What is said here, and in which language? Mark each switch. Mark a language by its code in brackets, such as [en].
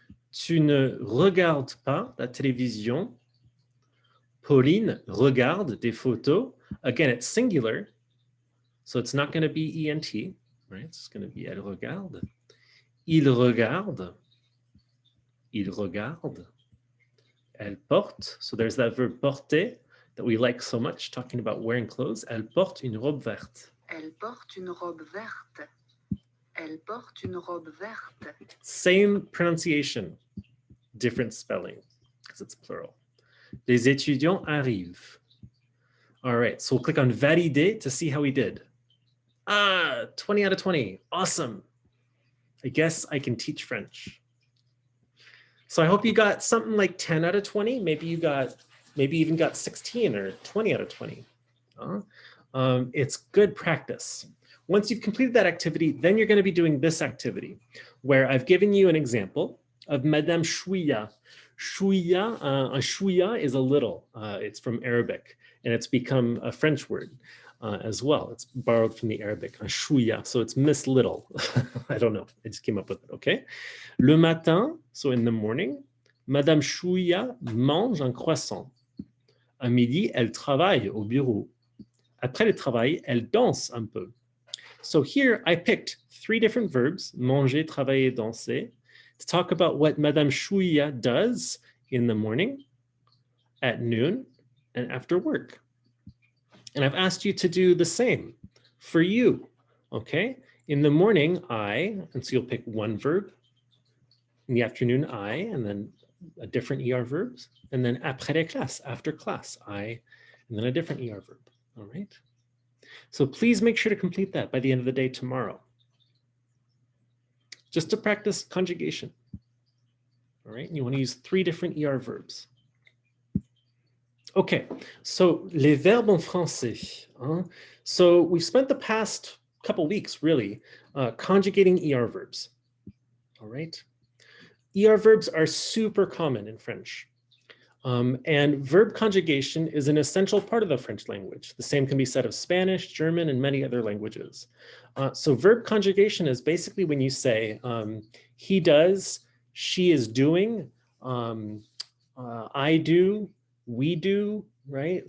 [fr] Tu ne regardes pas la télévision. Pauline regarde des photos. [en] Again, it's singular, so it's not going to be ENT, right? It's going to be [fr] elle regarde. Il regarde. Il regarde. Elle porte. [en] So there's that verb porter that we like so much, talking about wearing clothes. [fr] Elle porte une robe verte. Elle porte une robe verte. Elle porte une robe verte. [en] Same pronunciation, different spelling, because it's plural. [fr] Les étudiants arrivent. [en] All right, so we'll click on valider to see how we did. 20 out of 20, awesome. I guess I can teach French. So I hope you got something like 10 out of 20. Maybe even got 16 or 20 out of 20. It's good practice. Once you've completed that activity, then you're going to be doing this activity where I've given you an example of Madame Chouilla. Chouilla, chouilla is a little. It's from Arabic, and it's become a French word as well. It's borrowed from the Arabic, chouilla, so it's Miss Little. I don't know, I just came up with it, okay? [fr] Le matin, [en] so in the morning, [fr] Madame Chouilla mange un croissant. À midi, elle travaille au bureau. Après le travail, elle danse un peu. [en] So here I picked 3 different verbs, manger, travailler, danser, to talk about what Madame Chouilla does in the morning, at noon, and after work. And I've asked you to do the same for you, okay? In the morning, I, and so you'll pick one verb. In the afternoon, I, and then a different ER verbs. And then [fr] après les classes, [en] after class, I, and then a different ER verb, all right? So please make sure to complete that by the end of the day tomorrow. Just to practice conjugation. All right, you want to use 3 different ER verbs. Okay, so [fr] les verbes en français. [en] So we've spent the past couple weeks really conjugating ER verbs. All right, ER verbs are super common in French. And verb conjugation is an essential part of the French language. The same can be said of Spanish, German, and many other languages. So verb conjugation is basically when you say he does, she is doing, I do, we do, right?